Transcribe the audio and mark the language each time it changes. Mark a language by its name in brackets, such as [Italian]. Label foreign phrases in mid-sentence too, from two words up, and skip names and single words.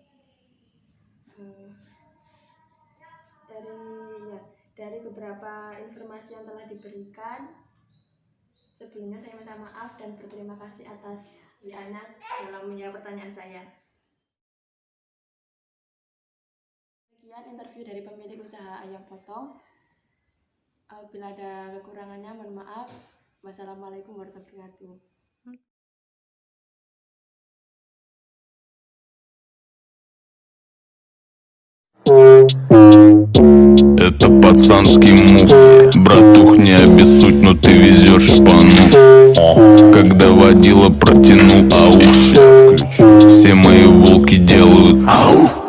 [Indonesian] Dari beberapa informasi yang telah diberikan, sebelumnya saya minta maaf dan berterima kasih atas WA-nya dalam menjawab pertanyaan saya. Sekian interview dari pemilik usaha ayam potong. Bila ada kekurangannya mohon maaf. [Arabic] والسلام عليكم ورحمة الله وبركاته. [Russian] Это пацанский мув. Братух, не обессудь, но ты везешь шпану. Когда водила протянул ауш, все мои волки делают ау.